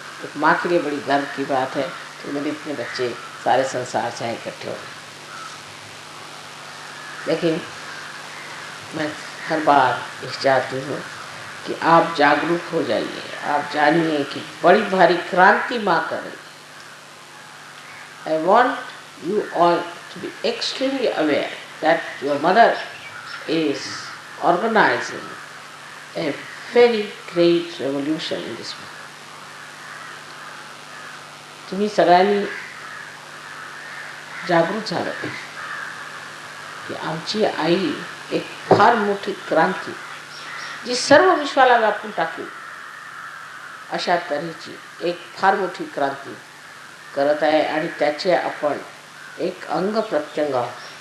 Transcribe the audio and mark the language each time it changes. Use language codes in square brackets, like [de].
[hi] एक माँ के लिए बड़ी गर्व की बात है कि मेरे इतने बच्चे सारे संसार से आए इकट्ठे हो। लेकिन मैं हर बार इस चाहती हूँ कि आप जागरूक हो जाइए। आप जानिए कि बड़ी भारी क्रांति माँ कर रही है। [en] I want you all to be extremely aware that your mother is organizing a very great revolution in this world. [mr] तुम्ही सगळ्यांनी जागृत झालं पाहिजे की आमची आई एक फार मोठी क्रांती जी सर्व विश्वाला व्यापून टाकली अशा तऱ्हेची एक फार मोठी क्रांती करत आहे आणि त्याचे आपण एक अंग प्रत्यंग आहोत.